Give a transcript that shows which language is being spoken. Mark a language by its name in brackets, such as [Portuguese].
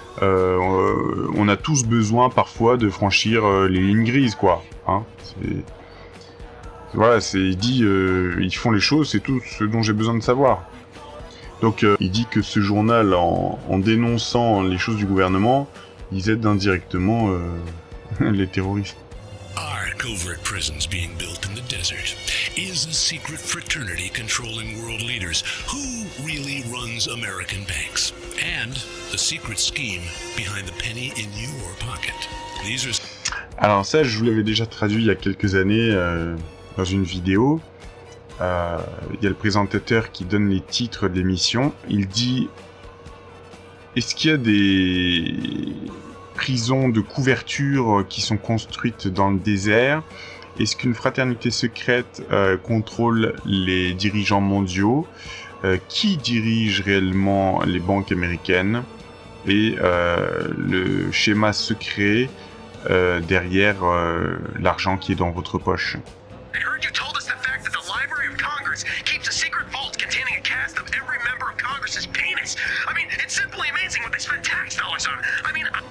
[French] on a tous besoin parfois de franchir les lignes grises, quoi. Hein, voilà, il dit ils font les choses, c'est tout ce dont j'ai besoin de savoir. Donc il dit que ce journal, en dénonçant les choses du gouvernement, ils aident indirectement les terroristes. [English] Are covert prisons being built in the desert? Is a secret fraternity controlling world leaders? Who really runs American banks? And the secret scheme behind the penny in your pocket. These are... [French] Alors ça, je vous l'avais déjà traduit il y a quelques années dans une vidéo. Il y a le présentateur qui donne les titres de l'émission. Il dit: est-ce qu'il y a des prisons de couverture qui sont construites dans le désert? Est-ce qu'une fraternité secrète contrôle les dirigeants mondiaux? Qui dirige réellement les banques américaines? Et le schéma secret derrière l'argent qui est dans votre poche. [English] I heard you told us the fact that the Library of Congress keeps a secret vault containing a cast of every member of Congress's penis. I mean, it's simply amazing what they spend tax dollars on. I mean...